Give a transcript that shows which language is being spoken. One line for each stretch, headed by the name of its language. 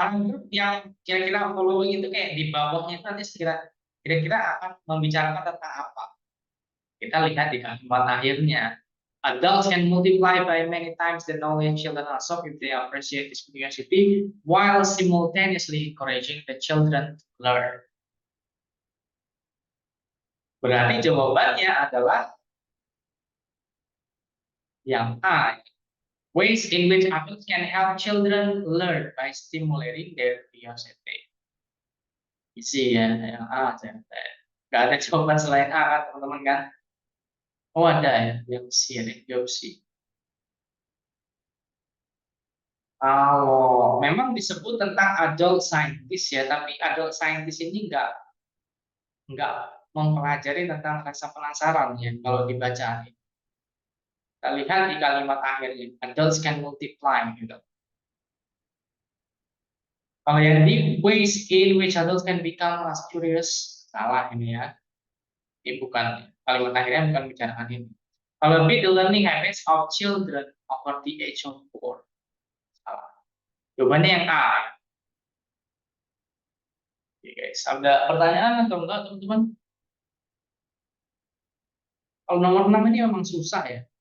Indonesian: Paragraf yang kira-kira following itu kayak di bawahnya itu nanti kira-kira akan membicarakan tentang apa.
English: Kita lihat di kalimat akhirnya. Adults can multiply by many times the knowledge children absorb if they appreciate this curiosity while simultaneously encouraging the children to learn.
Indonesian: Berarti jawabannya adalah yang A.
English: Ways in which adults can help children learn by stimulating their curiosity.
Indonesian: Isi ya, yang A. Nggak ada jawaban selain A kan teman-teman kan? Oh ada ya, yang C, jawab C. Kalau memang disebut tentang adult scientist ya, tapi adult scientist ini nggak mempelajari tentang rasa penasaran ya kalau dibaca. Kita lihat di kalimat akhirnya,
English: adults can multiply
Indonesian: gitu. Kalau yang di
English: ways in which adults can become as curious,
Indonesian: salah ini ya. Ini bukan, kalimat akhirnya bukan bicarakan ini. Kalau B,
English: the learning habits of children over the age of 4.
Indonesian: Salah. Jawabannya yang A. Oke guys, ada pertanyaan atau enggak teman-teman? Kalau nomor 6 ini memang susah ya.